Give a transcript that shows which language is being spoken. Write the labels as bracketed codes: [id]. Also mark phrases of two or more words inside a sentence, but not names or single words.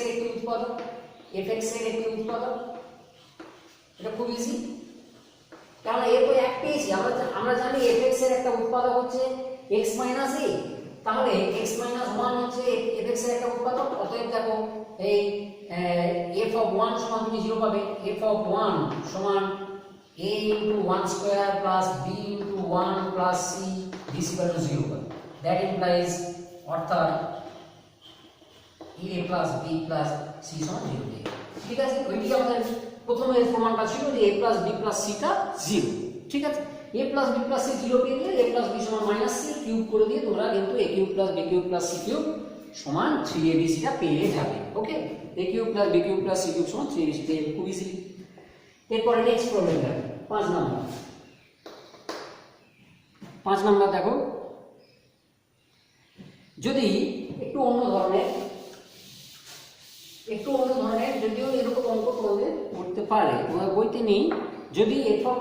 [bn] একটি উৎপাদক, fx এর একটি উৎপাদক, এটা খুব ইজি, কারণ এ তো 1 পেয়েছি, আমরা জানি fx এর একটা উৎপাদক হচ্ছে x - a, তাহলে x - 1 হচ্ছে fx এর একটা উৎপাদক, অতএব দেখো এই [en] f of 1 [bn] সমান তুমি 0 পাবে, [en] f of 1 সমান a into 1 square plus b into 1 plus c this equal to 0 পাবে। that implies [bn] অর্থাৎ [en] a plus b plus c [bn] সমান 0 পেয়ে গেল, ঠিক আছে। ওইটি আমাদের প্রথমে প্রমাণটা ছিল যে [en] a plus b plus c [bn] টা 0, ঠিক আছে। [en] a plus b plus c [bn] 0 পেয়ে গেলে [en] a plus b [bn] সমান [en] minus c cube [bn] করে দিয়ে তোমরা কিন্তু [en] a cube plus b cube plus c cube [bn] সমান 3abc টা পেয়ে যাবে, ওকে। [en] a cube plus b cube plus c cube সমান 3abc [bn] পেয়ে যাবে খুব [en] ইজিলি। [bn] এরপরে [en] next problem [bn] দেখো 5 নাম্বার। 5 নাম্বার দেখো, যদি একটু অন্য ধরনের যদিও এরকম অঙ্ক তোমাদের করতে পারে, তোমার বইতে নেই, যদি f